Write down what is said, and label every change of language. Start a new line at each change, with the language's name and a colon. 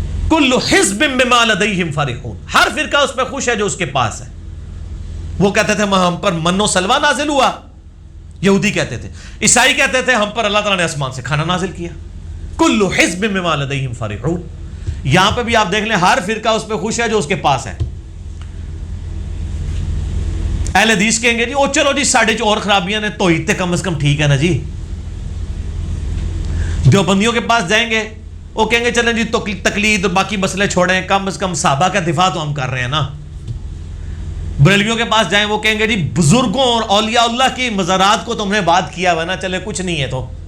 Arabic: کل حزب بما لدیہم فرحون،
Urdu: ہر فرقہ اس پہ خوش ہے جو اس کے پاس ہے. وہ کہتے تھے ہم پر من و سلوہ نازل ہوا، یہودی کہتے تھے. عیسائی کہتے تھے ہم پر اللہ تعالیٰ نے آسمان سے کھانا نازل کیا.
Arabic: کل حزب بما لدیہم فرحون.
Urdu: یہاں پہ بھی آپ دیکھ لیں، ہر فرقہ اس پہ خوش ہے جو اس کے پاس ہے.
Punjabi: اہل حدیث
Urdu: کہیں گے
Punjabi: جی او چلو جی ساڑھے جو اور خرابیاں نے، توحید تے کم از کم ٹھیک ہے نا جی.
Urdu: دیوبندیوں کے پاس جائیں گے، وہ کہیں گے چلیں جی تقلید اور باقی مسئلے چھوڑیں، کم از کم صحابہ کا دفاع تو ہم کر رہے ہیں نا. بریلویوں کے پاس جائیں، وہ کہیں گے جی بزرگوں اور اولیاء اللہ کی مزارات کو تم نے بات کیا ہوا نا، چلے کچھ نہیں ہے تو